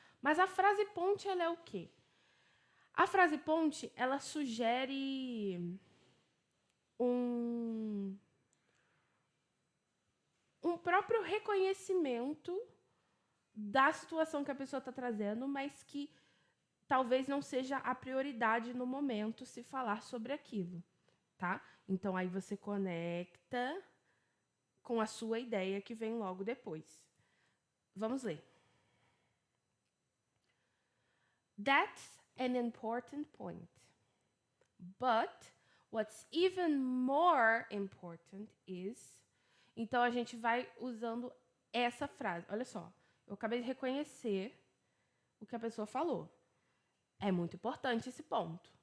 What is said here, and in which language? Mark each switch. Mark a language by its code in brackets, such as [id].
[pt] Mas a frase ponte, ela é o quê? A frase ponte, ela sugere um próprio reconhecimento da situação que a pessoa está trazendo, mas que talvez não seja a prioridade no momento se falar sobre aquilo, tá? Então aí você conecta com a sua ideia que vem logo depois. Vamos ler. [en] That's an important point. But what's even more important is... [pt] Então a gente vai usando essa frase. Olha só, eu acabei de reconhecer o que a pessoa falou. É muito importante esse ponto.